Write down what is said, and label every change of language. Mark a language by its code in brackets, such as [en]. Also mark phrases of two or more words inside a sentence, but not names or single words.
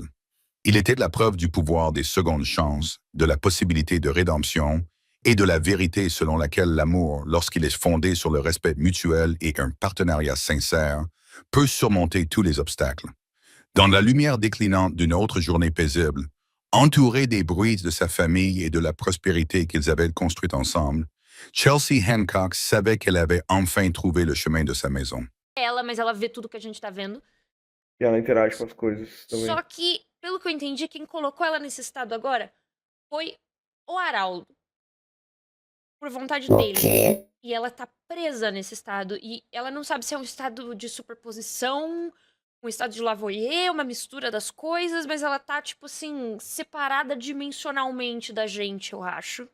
[fr] Il était la preuve du pouvoir des secondes chances, de la possibilité de rédemption et de la vérité selon laquelle l'amour, lorsqu'il est fondé sur le respect mutuel et un partenariat sincère, peut surmonter tous les obstacles. Dans la lumière déclinante d'une autre journée paisible, entouré des bruits de sa famille et de la prospérité qu'ils avaient construite ensemble, Chelsea Hancock savait qu'elle avait enfin trouvé le chemin de sa maison. [pt] Ela, mas ela vê tudo que a gente tá vendo. E ela interage com as coisas também. Só que, pelo que eu entendi, quem colocou ela nesse estado agora foi o Araldo. Por vontade O dele. quê? E ela tá presa nesse estado. E ela não sabe se é um estado de superposição, um estado de Lavoisier, uma mistura das coisas, mas ela tá, tipo assim, separada dimensionalmente da gente, eu acho.